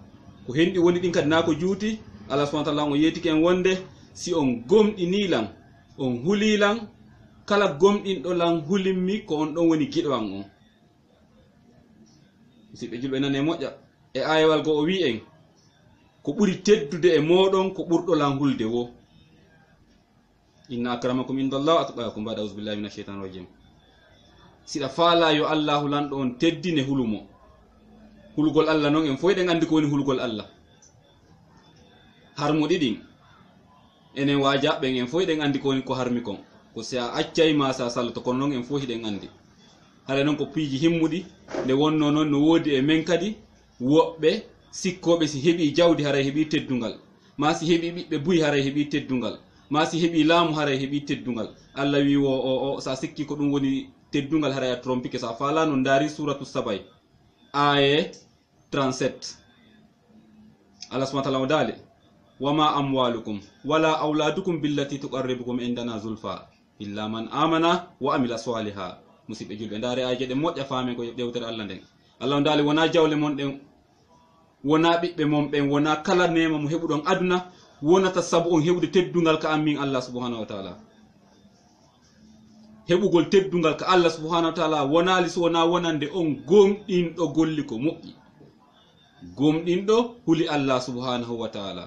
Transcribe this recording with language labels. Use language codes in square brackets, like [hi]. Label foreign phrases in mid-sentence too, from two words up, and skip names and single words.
[ff] Ko henɗi woni ɗin kadi na ko juuti [ar] الله سبحانه وتعالى [ff] o yetike en wonde si on gomɗinilan on hulilan kala gomɗinɗo lan hulimmi ko on ɗon woni giɗo an on. Musidɓe julɓe nane moƴƴa e ayewal go o wi en ko ɓuri teddude e moɗon ko ɓurɗo lan hulde wo. [ar] إن أكرمكم عند الله أتقاكم. بعد أعوذ بالله من الشيطان الرجيم. [ff] Siɗa faala yo Allahu lanɗo on teddine hulumo. Hulugol Allah non en foy ɗen andi ko woni hulugol Allah. Harmuɗi ɗin enen wajaɓɓen en foy ɗen andi ko woni ko harmi kon. Ko si a accay ma sa salto kono non en fof hiɗen andi. Hare non ko piiji himmuɗi nde wonno noon no woodi e men kadi woɓɓe sikkoɓe si heɓi jawdi haray heɓi teddungal, ma si heɓi ɓiɓɓe buyi haray heɓi teddungal, ma si heɓi laamu haray heɓi teddungal. Allah wi o sa sikki ko ɗum woni teddungal haray a trompike sa fala no ndaari suratu sabay aye 37. [ar] الله سبحانه وتعالى [ff] o daali [ar] وما أموالكم ولا أولادكم بالتي تقربكم عندنا زلفى إلا من آمن وعمل صالحا. [ff] Musidɓe julɓe ndaare aje ɗe moƴƴa faamen ko ɗewtere Allah nden. Allah ndaali wona jawle mon ɗen, wona ɓiɓɓe mon ɓen, wona kala nema mo heɓuɗon aduna wonata sabu on heɓude teddungal ka ammin [ar] الله سبحانه وتعالى. [ff] Heɓugol teddungal ka [ar] الله سبحانه وتعالى [ff] wonali so wona wonande on gomɗinɗo golli ko moƴƴi, gomɗinɗo huli [ar] الله سبحانه وتعالى.